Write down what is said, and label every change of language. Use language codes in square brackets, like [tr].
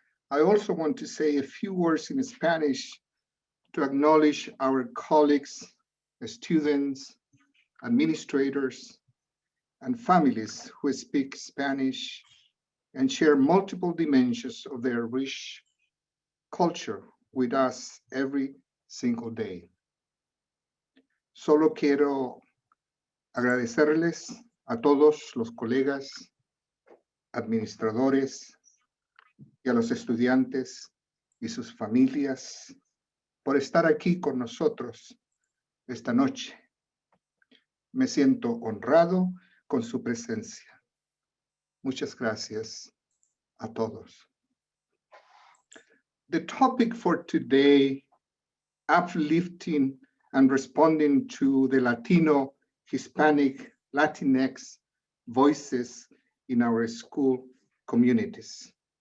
[en] I also want to say a few words in Spanish to acknowledge our colleagues, students, administrators, and families who speak Spanish and share multiple dimensions of their rich culture with us every single day. [es] Solo quiero agradecerles a todos los colegas, administradores y a los estudiantes y sus familias por estar aquí con nosotros esta noche. Me siento honrado con su presencia. Muchas gracias a todos. [en] The topic for today, uplifting and responding to the Latino, Hispanic, Latinx voices in our school communities.